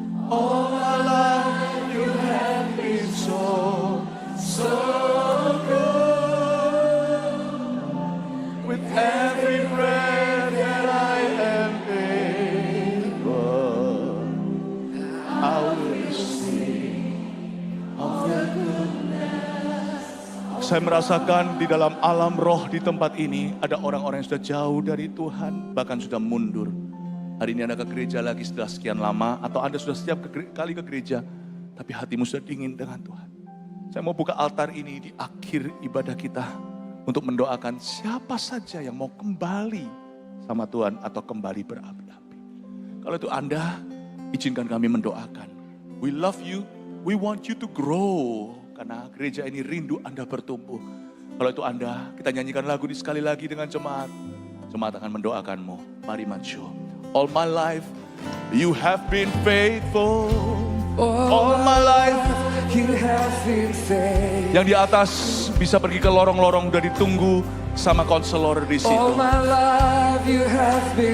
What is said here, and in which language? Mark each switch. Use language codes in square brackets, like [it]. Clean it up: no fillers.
[en] All my life you have been so good. With every breath that I am able, I will sing of the goodness. [id] Saya merasakan di dalam alam roh di tempat ini ada orang-orang yang sudah jauh dari Tuhan, bahkan sudah mundur. Hari ini Anda ke gereja lagi setelah sekian lama, atau Anda sudah setiap kali ke gereja, tapi hatimu sudah dingin dengan Tuhan. Saya mau buka altar ini di akhir ibadah kita untuk mendoakan siapa saja yang mau kembali sama Tuhan atau kembali berapi-api. Kalau itu Anda, izinkan kami mendoakan. [en] We love you, we want you to grow. [id] Karena gereja ini rindu Anda bertumbuh. Kalau itu Anda, kita nyanyikan lagu ini sekali lagi dengan jemaat. Jemaat akan mendoakanmu. Mari maju. [en] All my life, you have been faithful. All my life, you have been faithful. [id] yang di atas bisa pergi ke lorong-lorong, udah ditunggu sama konselor di situ. [en] All my life you have been